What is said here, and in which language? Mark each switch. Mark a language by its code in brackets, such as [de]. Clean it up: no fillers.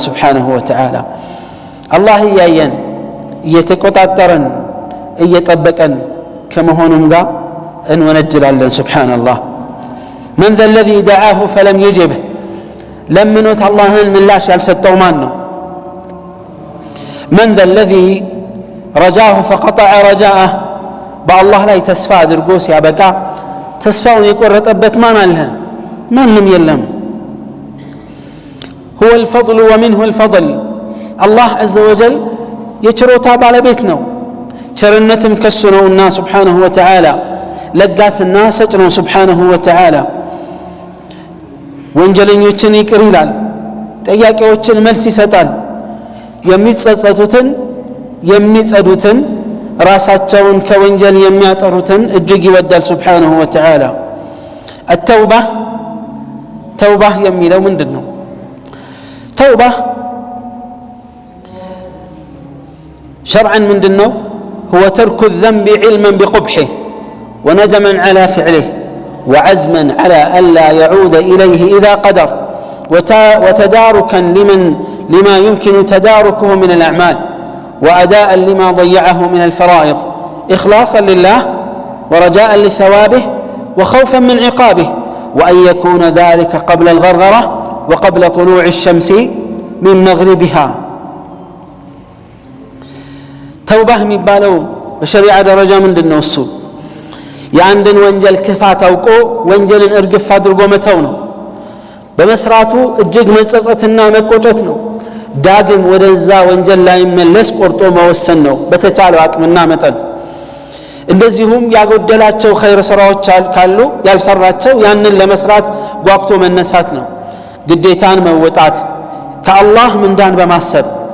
[am] ሱብሓነሁ ወተዓላ። አላህ እያየን እየተቆጣጠረን እየጠበቀን ከመሆኑም ጋር እንወነጅላለን። ሱብሓነላህ። [ar] من ذا الذي دعاه فلم يجبه [am] ለምኖት አላህን ምላሽ ያልሰጠው ማን ነው? [ar] من ذا الذي رجاه فقطع رجاءه بالله لا تسفى [am] አድርጎ ሲያበቃ ተስፋውን የቆረጠበት ማን አለ? ማንም የለም። [ar] هو الفضل ومنه الفضل الله عز وجل [am] የችሮታ ባለቤት ነው። ቸርነትም ከሱ ነውና [ar] سبحانه وتعالى [am] ለጋስና ሰጭ ነው سبحانه وتعالى ወንጀለኞችን ይቅር ይላል፣ ጥያቄዎችን መልስ ይሰጣል፣ የሚጸጸቱትን የሚጸዱትን ራሳቸውን ከወንጀል የሚያጠሩትን እጅግ ይወዳል [ar] سبحانه وتعالى التوبة [am] የሚለው ምንድነው? [ar] توبة شرعا [am] ምንድነው? [ar] هو ترك الذنب علما بقبحه وندما على فعله وعزما على ألا يعود إليه إذا قدر وتداركا لما يمكن تداركه من الأعمال وأداء لما ضيعه من الفرائض إخلاصا لله ورجاء لثوابه وخوفا من عقابه وأن يكون ذلك قبل الغرغرة وقبل طلوع الشمس من مغربها. [am] توبة مبالو بشريعة درجة من النوسو የአንድን ወንጀል ክፋት አውቆ ወንጀልን እርግፍ አድርጎ መተው ነው። በመስራቱ እጅግ መጸጸትና መቆጨት ነው። ዳግም ወደዛ ወንጀል ላይ መለስ ቆርጦ መወሰን ነው በተቻለው አቅምና መጠን። እንደዚሁም ያጎደላቸው ኸይር ስራዎች ካሉ ያልሰራቸው ያንን ለመስራት ጓግቶ መነሳት ነው። ግዴታን መወጣት ከአላህ ምንዳን በማሰብ